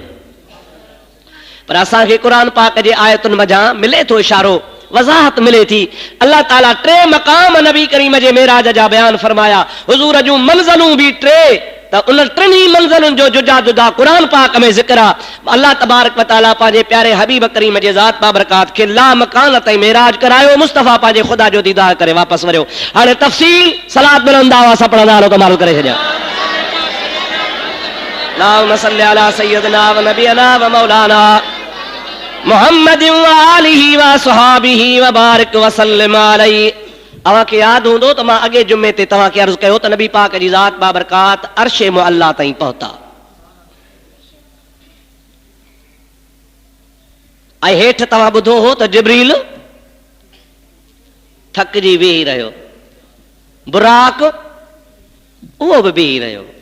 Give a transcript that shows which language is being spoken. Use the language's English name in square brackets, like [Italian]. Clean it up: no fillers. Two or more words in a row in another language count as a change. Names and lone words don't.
[Sindhi] पर असांखे क़ुरान पाक जे आयतुनि मझां मिले थो इशारो, वज़ाहत मिले थी। अल्लाह ताला 3 मक़ाम नबी करीम जे मेराज जा बयान फरमाया। हुज़ूर जूं मंज़िलूं भी 3, त उन 3 मंज़िलुनि जो जुदा जुदा क़ुरान पाक में ज़िक्र आहे। [Arabic] الله تبارك وتعالى [Sindhi] पंहिंजे प्यारे हबीब करीम जे ज़ात बाबरकात खे ला मकान ताईं मेराज करायो, मुस्तफ़ा पंहिंजे ख़ुदा जो दीदार करे वापसि वरियो। हाणे तफ़सील सलात बुलंद आवाज़ सां पढ़ंदा हलो त मालूम करे छॾियां। [Arabic] اللهم صل على سيدنا ونبينا ومولانا محمد وآله وصحبه وبارك وسلم عليه. [Sindhi] तव्हांखे यादि हूंदो त मां अॻे जुमे ते तव्हांखे अर्ज़ु कयो त नबी पाक जी ज़ात बाबरकात अर्शे मुअल्ला ताईं पहुता ऐं हेठि तव्हां ॿुधो हो त जिब्रील थकिजी वेही रहियो, बुराक उहो बि बीही रहियो।